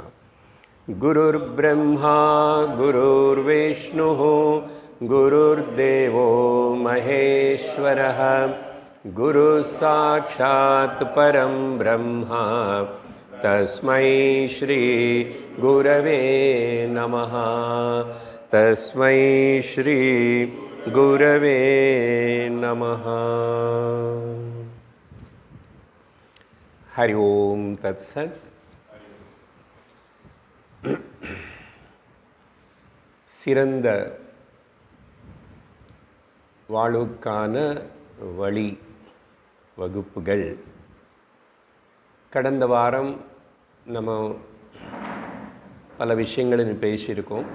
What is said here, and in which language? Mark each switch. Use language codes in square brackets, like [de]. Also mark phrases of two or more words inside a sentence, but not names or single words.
[sa] गुरुर्ब्रह्मा गुरुर्विष्णुः गुरुर्देवो महेश्वरः गुरुः साक्षात् परं ब्रह्म तस्मै श्री गुरवे नमः। तस्मै श्री गुरवे नमः। हरि ओम तत्सत्। [ta] சிறந்த வாழ்வுக்கான வழி வகுப்புகள். கடந்த வாரம் நம்ம பல விஷயங்களை பேசியிருக்கோம்.